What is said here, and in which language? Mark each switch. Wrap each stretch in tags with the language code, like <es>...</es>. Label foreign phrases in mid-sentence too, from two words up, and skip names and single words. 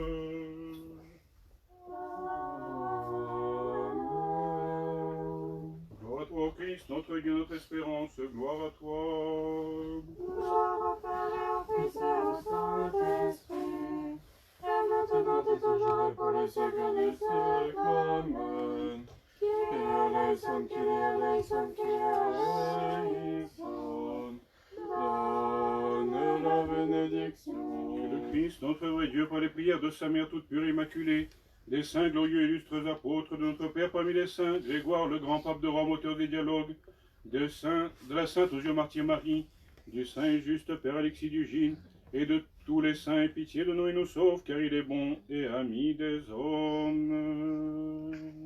<fr>Gloire à toi, ô Christ, notre Dieu, notre espérance, gloire à toi. Gloire au Père et au Fils et au Saint-Esprit, et maintenant et toujours et pour les siècles des siècles. Amen.</fr> <el>Kyrie eleison, Kyrie eleison, Kyrie eleison.</el> <fr>Donne la bénédiction. Que le Christ, notre vrai Dieu, par les prières de sa mère toute pure et immaculée, des saints glorieux et illustres apôtres de notre Père parmi les saints, Grégoire, le grand pape de Rome, auteur des dialogues, de la sainte aux yeux martyre Marie, du saint et juste Père Alexis d'Ugine, et de tous les saints, aie pitié de nous et nous sauve, car il est bon et ami des hommes.</fr>